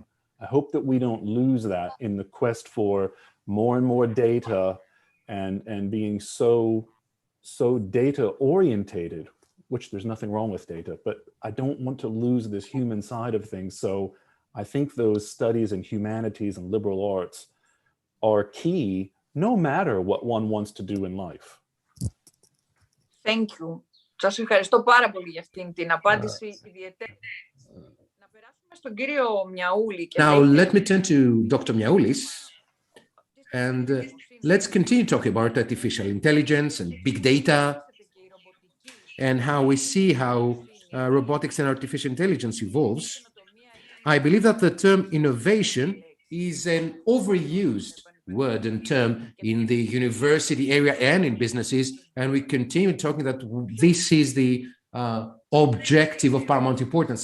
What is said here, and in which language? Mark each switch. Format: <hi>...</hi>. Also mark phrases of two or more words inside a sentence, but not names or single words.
<en>I hope that we don't lose that in the quest for more and more data and being so data orientated, which there's nothing wrong with data, but I don't want to lose this human side of things. So I think those studies in humanities and liberal arts are key, no matter what one wants to do in life. Thank you.</en> <el>Σας ευχαριστώ πάρα πολύ για αυτήν την απάντηση ιδιαίτερα. Να περάσουμε στον κύριο Μιαούλη.</el> <en>Now, let me turn to Dr. Miaoulis, and let's continue talking about artificial intelligence and big data, and how we see how robotics and artificial intelligence evolves. I believe that the term innovation is an overused word and term in the university area and in businesses, and we continue talking that this is the objective of paramount importance.</en>